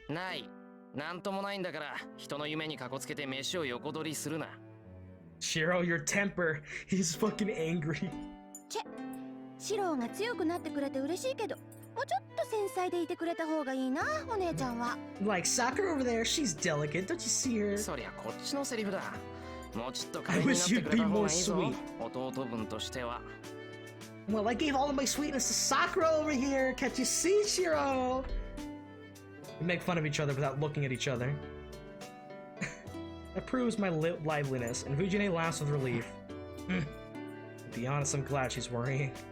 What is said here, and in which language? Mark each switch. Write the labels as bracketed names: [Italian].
[Japanese] ない。なんともないんだから、人の夢にかこつけて飯を横取りするな。 [English] Shiro, your temper. He's fucking angry. [Japanese] シローが強くなってくれて嬉しいけど、もうちょっと繊細でいてくれた方がいいな、お姉ちゃんは。 [English] Like, Sakura over there, she's delicate. Don't you see her? [Japanese] そりゃこっちのセリフだ。もうちょっと可愛になってくれた方がいいぞ。弟分としては。 [English] Well, I gave all of my sweetness to Sakura over here. Can't you see, Shiro? We make fun of each other without looking at each other. That proves my liveliness, and Fujine laughs with relief. To be honest, I'm glad she's worrying.